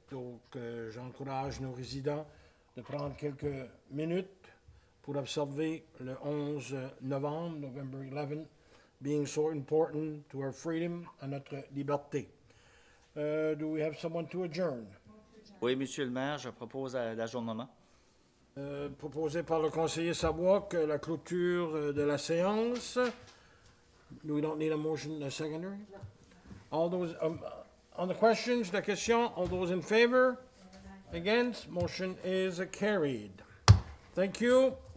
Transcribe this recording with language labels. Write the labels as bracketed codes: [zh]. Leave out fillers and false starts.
[fr] Donc, j'encourage nos résidents de prendre quelques minutes pour observer le 11 novembre, [en] November 11th, being so important to our freedom, [fr] à notre liberté. [en] Do we have someone to adjourn? [fr] Oui, Monsieur le maire, je propose l'ajournement. Proposé par le conseiller Sabois, la clôture de la séance. [en] We don't need a motion, a secondary? All those, on the questions, [fr] la question, [en] all those in favor? Against? Motion is carried. Thank you.